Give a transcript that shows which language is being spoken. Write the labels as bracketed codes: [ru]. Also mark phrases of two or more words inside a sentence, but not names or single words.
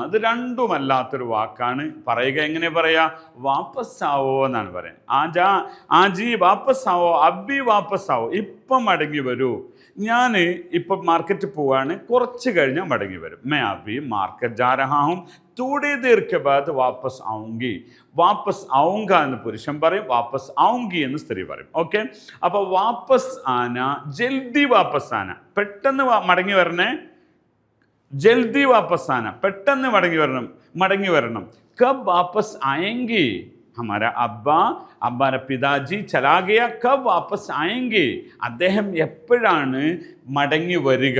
[ml] അത് രണ്ടുമല്ലാത്തൊരു വാക്കാണ്. പറയുക എങ്ങനെ പറയാ? വാപ്പസാവോ എന്നാണ് പറയുന്നത്. [hi] आजी वापस आओ, अब्बी वापस आओ, [ml] ഇപ്പം മടങ്ങി വരൂ. ഞാൻ ഇപ്പം മാർക്കറ്റിൽ പോവാണ്, കുറച്ച് കഴിഞ്ഞാൽ മടങ്ങി വരും. [hi] मैं अभी मार्केट जा रहा हूं, थोड़ी देर के बाद वापस आऊंगी. वापस आऊंगा [ml] എന്ന് പുരുഷൻ പറയും, [hi] वापस आऊंगी [ml] എന്ന് സ്ത്രീ പറയും. ഓക്കെ, അപ്പോൾ [hi] वापस आना, जल्दी वापस आना, [ml] പെട്ടെന്ന് മടങ്ങി വരണേ. [hi] जल्दी वापस आना, [ml] പെട്ടെന്ന് മടങ്ങി വരണം. [hi] कब वापस आएंगे, हमारा अब्बारे पिताजी चला गया, कब वापस आएंगे, [ml] അദ്ദേഹം എപ്പോഴാണ് മടങ്ങി വരിക.